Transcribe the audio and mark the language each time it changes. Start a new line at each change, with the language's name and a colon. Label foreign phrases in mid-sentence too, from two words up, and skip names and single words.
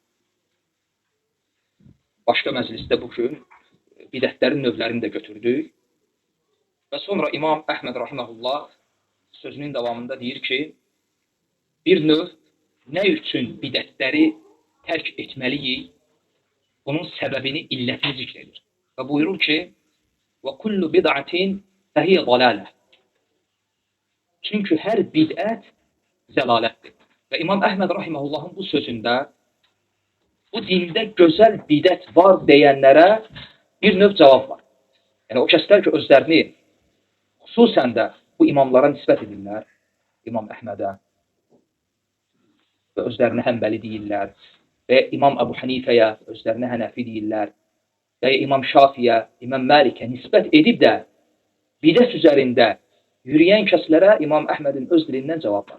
Azerbaijani: Başqa məclisdə bugün bidətlərin növlərini də götürdük. Və sonra İmam Əhməd rahiməhullah sözünün davamında deyir ki, bir növ nə üçün bidətləri tərk etməliyik, bunun səbəbini, illətini zikr edir. Və buyurur ki,
Arabic: وَكُلُّ بِدْعَةٍ فَهِيَ ضَلَالَةٍ.
Azerbaijani: Çünki hər bidət zəlalətdir. Və İmam Əhməd rahiməhullahın bu sözündə bu dində gözəl bidət var deyənlərə bir növ cavab var. Yəni o kəslər ki, özlərini xüsusən də bu imamlara nisbət edirlər, İmam Əhmədə və özlərini Həmbəli deyirlər və İmam Əbu Hanifəyə özlərini Hənəfi deyirlər və İmam Şafiyə, İmam Məlikə nisbət edib də bidət üzərində yürüyən kəslərə İmam Əhmədin öz dilindən cavab var.